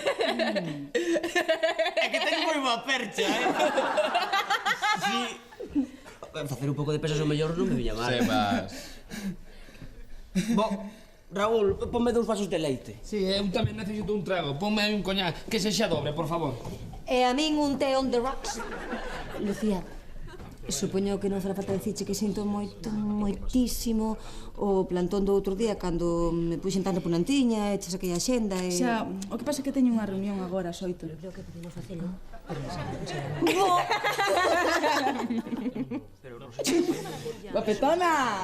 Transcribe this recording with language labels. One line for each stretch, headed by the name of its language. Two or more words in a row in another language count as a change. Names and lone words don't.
Galician: É que teño moi boa percha, Si. Facer un pouco de pesas ao mellor non me viña mal. Sebas. Raúl, ponme 2 vasos de leite. Sí, eu tamén necesito un trago. Ponme un coñac, que sexa dobre, por favor. E a min un té
English: on the rocks.
Galician: Lucía, supoño que non fará falta dicirche que sinto moitísimo o plantón do outro día cando me puxen tan repunantiña e che saquei a xenda e... Xa, o que pasa é que teño unha reunión agora ás 8. Creo que podemos facelo. Guapetona!